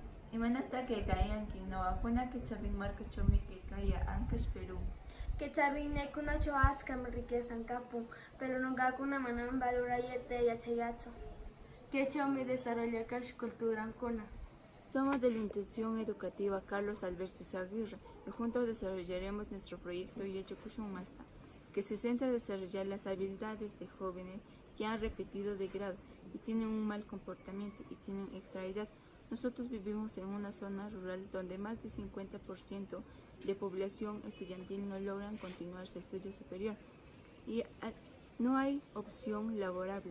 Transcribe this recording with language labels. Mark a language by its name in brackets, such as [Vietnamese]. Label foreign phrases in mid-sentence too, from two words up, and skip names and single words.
[Quechua] Imanata kayanki ñawakuna kichapin markachaumi kaya Ancash, Perú. Kichapinkunachaw achkam riquezan kapun, pero nunkakuna manam valorayta yachayatsu. Kaychawmi desarrollakash culturankuna. [Spanish] Somos de la Institución Educativa Carlos Alberto Izaguirre y juntos desarrollaremos nuestro proyecto Yachakushun Masta, que se centra en desarrollar las habilidades de jóvenes que han repetido de grado y tienen un mal comportamiento y tienen extra edad. Nosotros vivimos en una zona rural donde más del 50% de población estudiantil no logran continuar su estudio superior y no hay opción laborable.